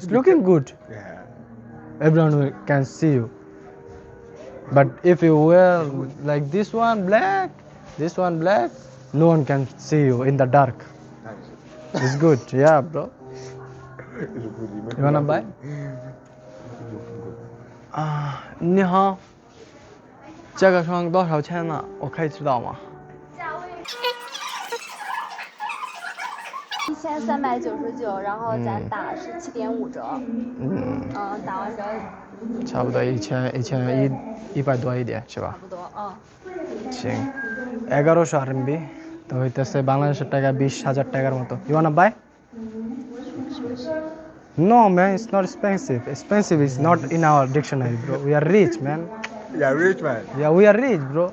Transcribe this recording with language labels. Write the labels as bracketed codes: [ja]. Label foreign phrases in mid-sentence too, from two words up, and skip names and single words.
[en] Looking good. Yeah. Everyone can see you. But if you wear like this one black, no one can see you in the dark. It's good. Yeah, bro. You wanna buy? [zh] 你好，这个窗多少钱呢？我可以知道吗？ 1399，然后咱打是7.5折。打完折差不多1100多一点是吧？差不多。 [bn] 行，1100 RMB তো হইতেছে বাংলাদেশের টাকা 20,000 টাকার মতো। [en] You wanna buy? No, man, it's not expensive. Expensive is not in our dictionary, bro. We are rich, man. Yeah, rich man. Yeah, we are rich, bro.